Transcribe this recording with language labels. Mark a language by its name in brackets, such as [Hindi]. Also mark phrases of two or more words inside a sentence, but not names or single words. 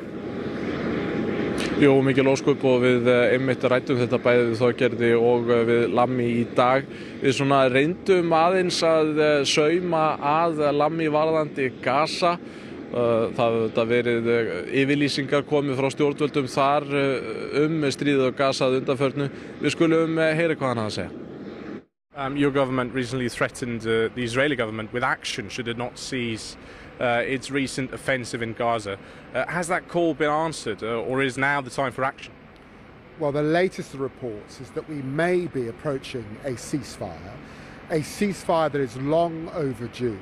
[Icelandic] Jú, mikil ósköp og við einmitt ræddum þetta bæði við Þorgerði og við Lammi í dag. Við svona reyndum aðeins að sauma að Lammi varðandi Gaza. Það hefur verið yfirlýsingar komið frá stjórnvöldum þar stríðið á Gaza að undanförnu. Við skulum heyra hvað hann hafði að segja. [English] Your government recently threatened the Israeli government with action should it not cease its recent offensive in Gaza. Has that call been answered, or is now the time for action? Well, the latest reports is that we may be approaching a ceasefire that is long overdue.